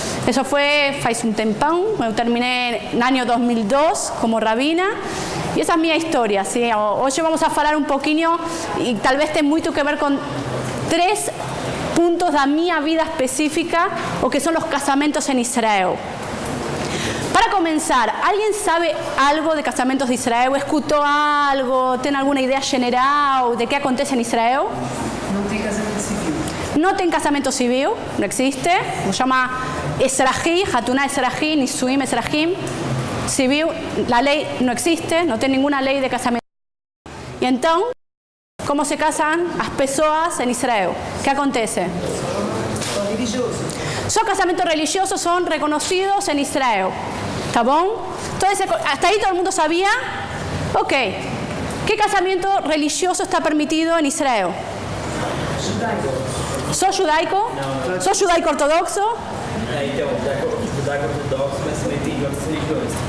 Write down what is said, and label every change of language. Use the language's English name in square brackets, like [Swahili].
[Portuguese] Isso foi faz um tempão, eu terminei no ano 2002 como rabina, e essa é a minha história, sim? Hoje vamos a falar um pouquinho, e talvez tenha muito que ver com 3 pontos da minha vida específica, o que são os casamentos em Israel. [Spanish] Para começar, ¿alguien sabe algo de casamentos de Israel? ¿Escuchó algo? ¿Tiene alguna idea general de qué acontece en Israel? [Portuguese] No tem casamento civil. [Spanish] No tiene casamento civil, no existe. Se llama Ezrahi, Hatuná Ezrahi, Nisuim Ezrahim. Civil, la ley no existe, no tiene ninguna ley de casamiento. Y entonces, ¿cómo se casan las personas en Israel? ¿Qué acontece? [Portuguese] Só religioso. [Spanish] Sus casamentos religiosos son reconocidos en Israel. ¿Está bien? Entonces, hasta ahí todo el mundo sabía. Ok. ¿Qué casamiento religioso está permitido en Israel? [Portuguese] Judaico. [Spanish] ¿Sos judaico? [Portuguese] Não. [Spanish] ¿Sos judaico ortodoxo? [Portuguese] Então, judaico ortodoxo, mas também tem de outras religiões.